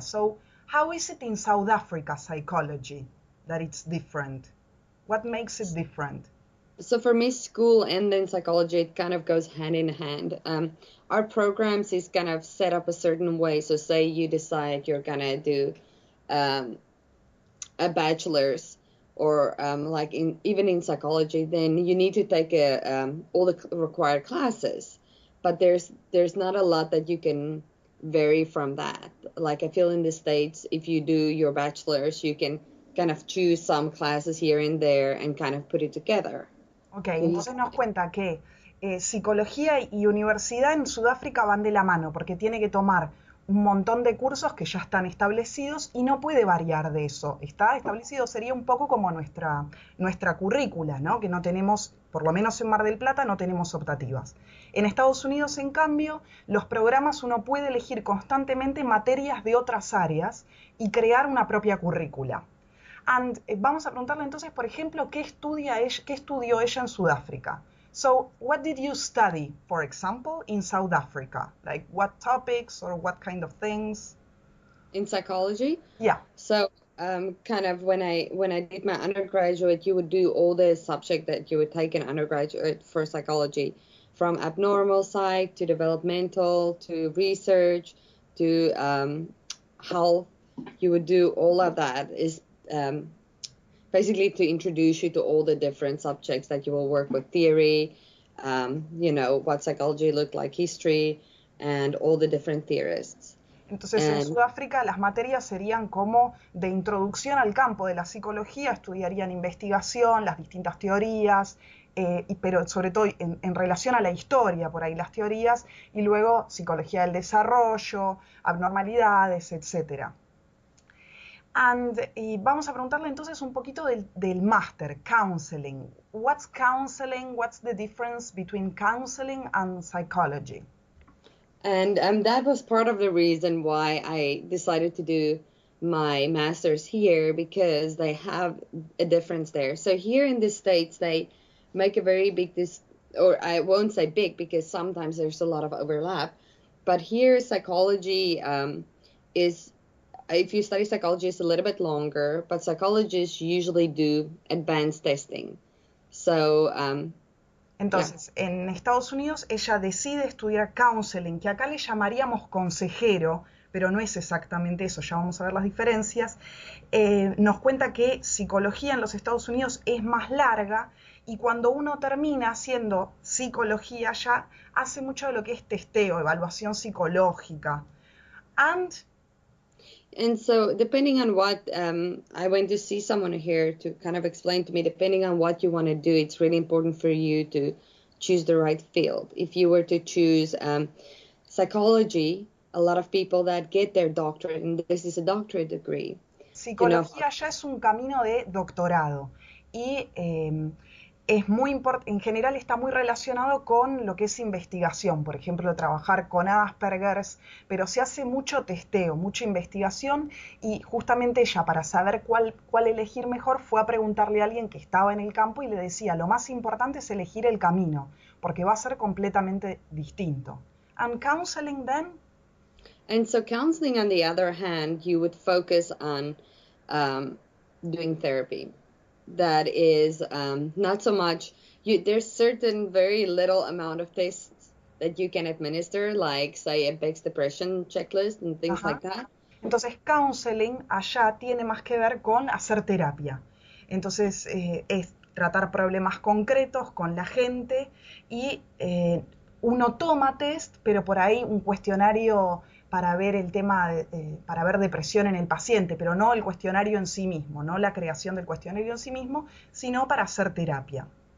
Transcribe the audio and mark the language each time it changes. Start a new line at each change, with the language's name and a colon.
English: So, how is it in South Africa psychology that it's different? What makes it different? So for me, school and then psychology, it kind of goes hand in hand. Our programs is kind of set up a certain way. So say you decide you're going to do a bachelor's or even in psychology, then you need to take all the required classes. But there's not a lot that you can vary from that. Like I feel in the States, if you do your bachelor's, you can kind of choose some classes here and there and kind of put it together.
Spanish: Ok, entonces nos cuenta que psicología y universidad en Sudáfrica van de la mano porque tiene que tomar un montón de cursos que ya están establecidos y no puede variar de eso. Está establecido, sería un poco como nuestra currícula, ¿no? Que no tenemos, por lo menos en Mar del Plata, no tenemos optativas. En Estados Unidos, en cambio, los programas uno puede elegir constantemente materias de otras áreas y crear una propia currícula. Vamos a preguntarle entonces, por ejemplo, ¿qué estudió ella en Sudáfrica?
English: So, what did you study, for example, in South Africa? Like, what topics or what kind of things? In psychology? Yeah. So, kind of when I did my undergraduate, you would do all the subject that you would take in undergraduate for psychology, from abnormal psych to developmental to research to health. You would do all of that is basically to introduce you to all the different subjects that you will work with, theory, what psychology looked like, history, and all the different theorists.
Spanish: Entonces, en Sudáfrica las materias serían como de introducción al campo de la psicología, estudiarían investigación, las distintas teorías, pero sobre todo en relación a la historia, por ahí las teorías, y luego psicología del desarrollo, abnormalidades, etc. Y vamos a preguntarle entonces un poquito del máster, counseling.
English: What's counseling? What's the difference between counseling and psychology? And that was part of the reason why I decided to do my master's here, because they have a difference there. So here in the States, they make a very big, or I won't say big because sometimes there's a lot of overlap, but here psychology is, if you study psychology, it's a little bit longer, but psychologists usually do advanced testing. So,
Spanish: entonces, en Estados Unidos ella decide estudiar counseling, que acá le llamaríamos consejero, pero no es exactamente eso, ya vamos a ver las diferencias. Nos cuenta que psicología en los Estados Unidos es más larga, y cuando uno termina haciendo psicología ya hace mucho de lo que es testeo, evaluación psicológica.
English: And so depending on what, I went to see someone here to kind of explain to me, depending on what you want to do, it's really important for you to choose the right field. If you were to choose psychology, a lot of people that get their doctorate, and this is a doctorate degree.
Spanish: Psicología ya es un camino de doctorado y es muy en general está muy relacionado con lo que es investigación, por ejemplo, trabajar con Asperger's, pero se hace mucho testeo, mucha investigación, y justamente ella, para saber cuál elegir mejor, fue a preguntarle a alguien que estaba en el campo y le decía, lo más importante es elegir el camino, porque va a ser completamente distinto.
English: And counseling then? And so counseling, on the other hand, you would focus on doing therapy. That is not so much, there's certain very little amount of tests that you can administer, like say a Beck's depression checklist and things like that.
Spanish: Entonces counseling allá tiene más que ver con hacer terapia. Entonces es tratar problemas concretos con la gente y uno toma test, pero por ahí un cuestionario para ver el tema, para ver depresión en el paciente, pero no el cuestionario en sí mismo, no la creación del cuestionario en sí mismo, sino para hacer terapia.